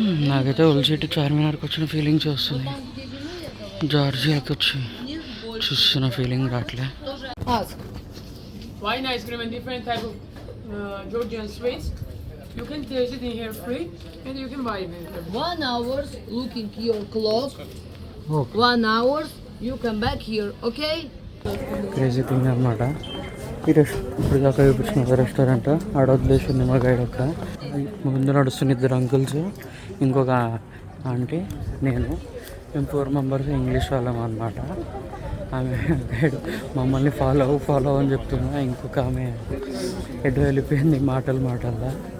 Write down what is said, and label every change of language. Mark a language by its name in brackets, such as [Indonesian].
[Telugu] నాకైతే old city చార్మినార్కి వచ్చిన feelings వస్తుంది. జార్జియాకి వచ్చి చూస్తున్న ఫీలింగ్ రావట్లే. [English] Wine ice cream and different type of Georgian sweets. You can taste it in here free, and you can buy it in here. 1 hour looking your clock. Okay, 1 hour you come back here, okay? Crazy thing [Telugu] అనమాట. ఇప్పుడు దాకా చూపించిన restaurant ఆడ వదిలేసింది మా guide. ఒక ముందు నడుస్తున్న 2 అంకుల్స్, ఇంకొక ఆంటీ, మేము 4 మెంబర్స్ ఇంగ్లీష్ వాళ్ళం అనమాట. ఆమె గైడ్ మమ్మల్ని ఫాలో అని చెప్తున్నా. ఇంకొక ఆమె ఎటు వెళ్ళిపోయింది మాటల్లో.